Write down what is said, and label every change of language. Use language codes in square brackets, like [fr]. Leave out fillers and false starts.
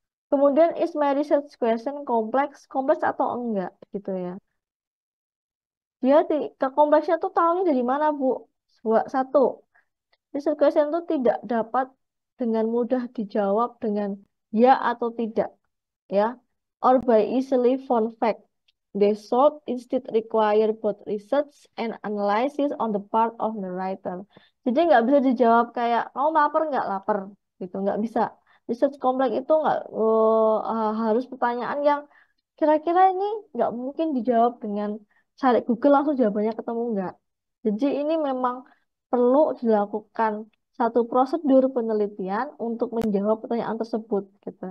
[id] Kemudian [en] is my research question [id] kompleks, kompleks atau enggak gitu ya. Dia ke kompleksnya tuh tahunya dari mana, Bu? Satu, research question itu tidak dapat dengan mudah dijawab dengan ya atau tidak, ya. [en] Or by easily found fact. They should instead require both research and analysis on the part of the writer. [id] Jadi nggak bisa dijawab kayak kamu lapar nggak lapar gitu nggak bisa. Research kompleks itu nggak harus pertanyaan yang kira-kira ini nggak mungkin dijawab dengan cari Google langsung jawabannya ketemu nggak. Jadi ini memang perlu dilakukan satu prosedur penelitian untuk menjawab pertanyaan tersebut gitu.